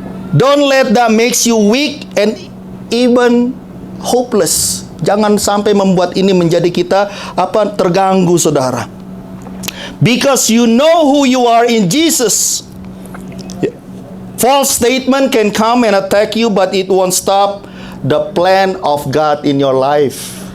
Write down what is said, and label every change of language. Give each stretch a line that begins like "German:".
English: Don't let that makes you weak and even hopeless.
Indonesian: Jangan sampai membuat ini menjadi kita terganggu, saudara.
English: Because you know who you are in Jesus. False statement can come and attack you, but it won't stop the plan of God in your life.